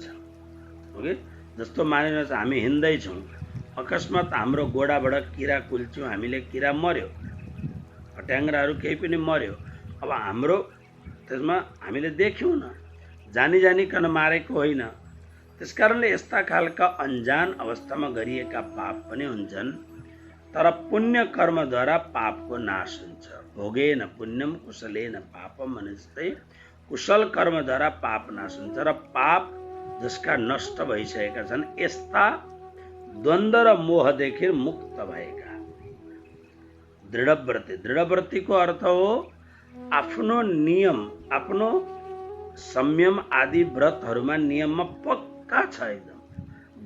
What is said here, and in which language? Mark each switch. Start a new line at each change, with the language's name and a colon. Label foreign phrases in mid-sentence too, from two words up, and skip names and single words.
Nepali: ओके, जस्तो मानिनुहोस् हामी हिँड्दैछौँ, अकस्मात हाम्रो गोडाबाट किरा कुल्च्यौँ, हामीले किरा मर्यो, फट्याङ्ग्राहरू केही पनि मर्यो। अब हाम्रो त्यसमा हामीले देख्यौँ न, जानी जानिकन मारेको होइन। त्यसकारणले यस्ता खालका अन्जान अवस्थामा गरिएका पाप पनि हुन्छन्। तर पुण्य कर्मद्वारा पापको नाश हुन्छ।
Sanskrit: भोगेन पुण्यम कुशलेन पापम
Nepali: भने जस्तै कुशल कर्मद्वारा पाप नाश हुन्छ र पाप जसका नष्ट भइसकेका छन्, यस्ता द्वन्द्व र मोहदेखि मुक्त भएका दृढव्रती। दृढव्रतीको अर्थ हो आफ्नो नियम, आफ्नो संयम आदि व्रतहरूमा नियममा पक्का छ एकदम।